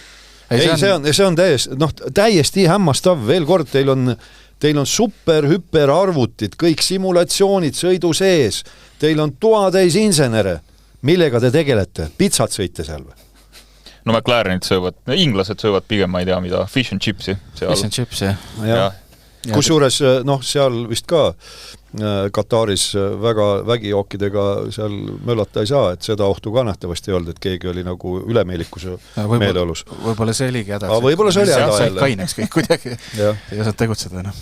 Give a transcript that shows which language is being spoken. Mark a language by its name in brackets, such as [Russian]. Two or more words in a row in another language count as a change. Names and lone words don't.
[Estonian] See on täiesti hämmastav, veel kord, teil on super-hüper arvutid, kõik simulatsioonid sõidu sees, teil on toatäis insenere, millega te tegelete, pitsat sõite seal või? No McLarenid söövad, inglased söövad pigem, ma ei tea mida, [English] fish and chipsi. Fish and chips, [Estonian] jah. Kusjuures, seal vist ka Kataris väga vägijookidega seal möllata ei saa, et seda ohtu ka nähtavasti ei olnud, et keegi oli nagu ülemeelikuse meeleolus. Võib-olla see oligi häda. Võib-olla see oli häda jälle. Kaineks kõik kuidagi ei saanud tegutseda enam.